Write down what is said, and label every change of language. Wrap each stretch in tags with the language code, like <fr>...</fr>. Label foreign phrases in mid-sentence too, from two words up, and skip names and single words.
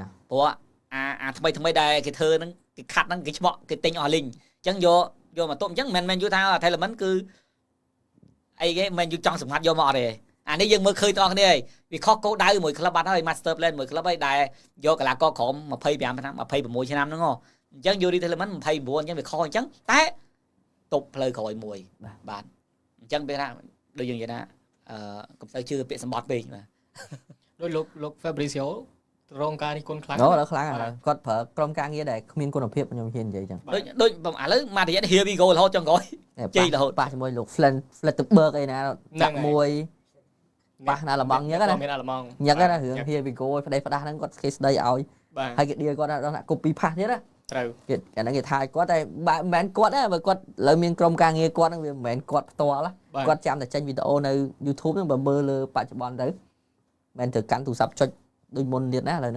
<km>ព្រោះអាថ្មីដែលគេធ្វើហ្នឹងគេខាត់ហ្នឹងគេឆ្មក់គេទិញអស់លីងអញ្ចឹងយកមកទុកអញ្ចឹងមិនយូរថា Retirement គឺអីគេមិនយូរចង់សម្ងាត់យកមកអត់ទេអានេះយើងមើលឃើញទាំងអស់គ្នាហើយវាខុសគោលដៅមួយក្លឹបបាត់ហើយ</km> <en>Master Plan</en> <km>មួយក្លឹបហើយដែលយកកីឡាករក្រម25ឆ្នាំ26ឆ្នាំហ្នឹងអញ្ចឹងយក Retirement 29អញ្ចឹងវាខុសអញ្ចឹងតែទប់ផ្លូវក្រោយមួយបាទអញ្ចឹងពេលថាដូចយើងនិយាយថាកុំទៅជឿពាក្យសម្បត្តិពេកបាទ ដូចលោក Fabrizio រងការនេះគុណខ្លាំង ដល់ខ្លាំងហើយគាត់ប្រើក្រុមការងារដែលគ្មានគុណភាពខ្ញុំហ៊ាននិយាយអញ្ចឹង ដូចឥឡូវមករយៈ</km> <en>Here we go</en> <km>រហូតចុងក្រោយជ័យរហូត ប៉ះជាមួយលោក Flettenberg អីណាចាក់មួយប៉ះណាល្មងញឹកណា មានអាល្មង ញឹកណារឿង</km> <en>Here we go</en> <km>ផ្ដេសផ្ដាស់ហ្នឹងគាត់គេស្ដីឲ្យហើយគេដៀគាត់ថា</km> <en>copy pass</en> <km>ទៀតណា ត្រូវ គេអាហ្នឹងគេថាគាត់តែមិនមែនគាត់ទេបើគាត់ឥឡូវមានក្រុមការងារគាត់ហ្នឹងវាមិនមែនគាត់ផ្ទាល់គាត់ចាំតែចេញវីដេអូនៅ YouTube ហ្នឹងបើមើលលើបច្ចុប្បន្នទៅមិនទៅកាន់ទូរស័ព្ទចុចដូចមុនទៀតណាឥឡូវហ្នឹង</km>